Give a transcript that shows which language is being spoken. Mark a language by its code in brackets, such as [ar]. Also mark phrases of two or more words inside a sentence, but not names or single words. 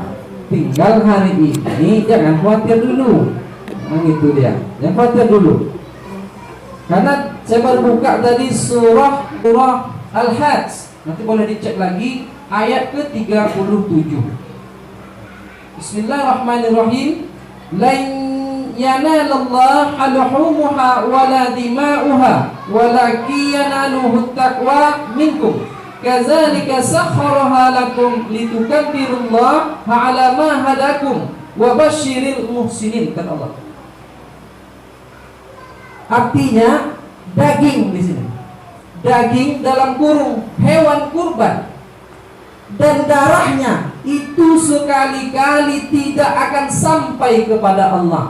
[id] Tinggal hari ini jangan khawatir dulu. Nah, itu dia. Jangan khawatir dulu. Karena saya baru buka tadi surah Al-Hajj. Nanti boleh dicek lagi ayat ke-37. Bismillahirrahmanirrahim. [ar] لن ينال الله لحومها ولا دماؤها ولكن يناله التقوى منكم. كذلك سخرها لكم لتكبروا الله على ما هداكم وبشر المحسنين, [id] kata Allah. Artinya daging di sini. Daging dalam kurung hewan kurban dan darahnya itu sekali-kali tidak akan sampai kepada Allah.